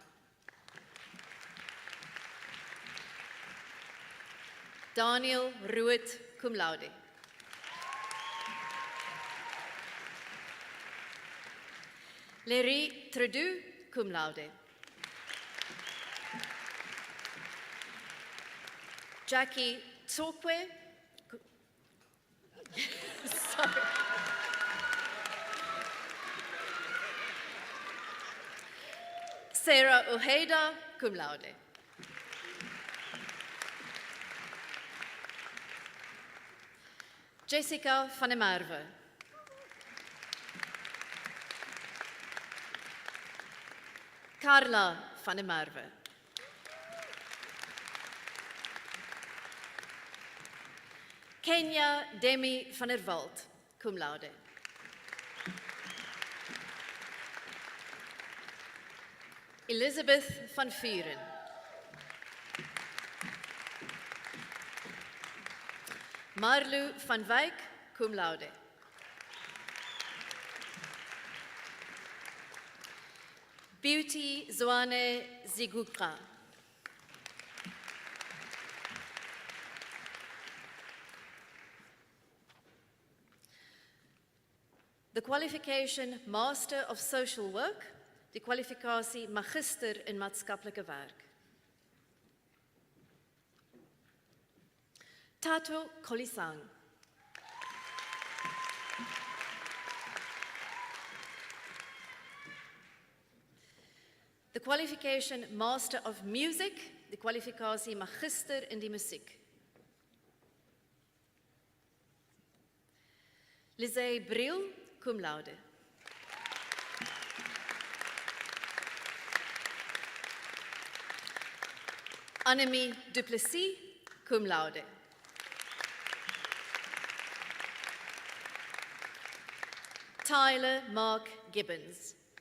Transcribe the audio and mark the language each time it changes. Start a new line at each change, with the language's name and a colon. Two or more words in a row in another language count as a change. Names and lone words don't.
English: Daniel Ruet,
Latin: cum laude.
English: Larry Trudeau,
Latin: cum laude.
English: Jackie Tsokwe. Sorry. Sarah Ojeda,
Latin: cum laude.
English: Jessica van der Merwe. Carla van der Merwe. Kenya Demi van der Walt,
Latin: cum laude.
English: Elizabeth van Vuren. Marlu van Wyk,
Latin: cum laude.
English: Beauty Zwane Ziguka. The qualification Master of Social Work,
Afrikaans: die kwalifikasie Magister in Maatskaplike Werk. Tato Kolisang.
English: The qualification Master of Music,
Afrikaans: die kwalifikasie Magister in die Musiek. Lizzie Briel,
Latin: cum laude.
Afrikaans: Annemie Duplessis,
Latin: cum laude.
Afrikaans: Tyler Mark Gibbons.